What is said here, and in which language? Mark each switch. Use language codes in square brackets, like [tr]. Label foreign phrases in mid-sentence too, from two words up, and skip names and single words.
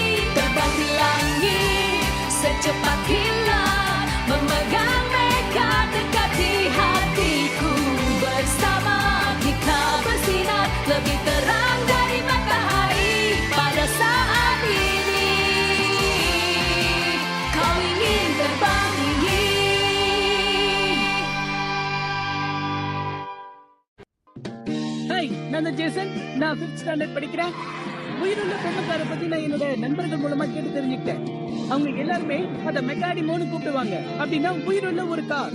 [id] Terbang di langit secepat kilat, memegang mereka dekat di hatiku. Bersama kita bersinar lebih terang dari matahari. Pada saat ini kau ingin terbang tinggi. [ta] ஹாய், நான் தான் ஜேசன். நான் 5th ஸ்டாண்டர்ட் படிக்கிறேன். உயிருள்ள பொம்மைக்கார பத்தி நான் என்னோட நண்பர்கள் மூலமா கேட்டு தெரிஞ்சுக்கிட்டேன். அவங்க எல்லாருமே அத மெக்காடிமோன்னு கூப்பிடுவாங்க. அப்படின்னா உயிருள்ள ஒரு கார்.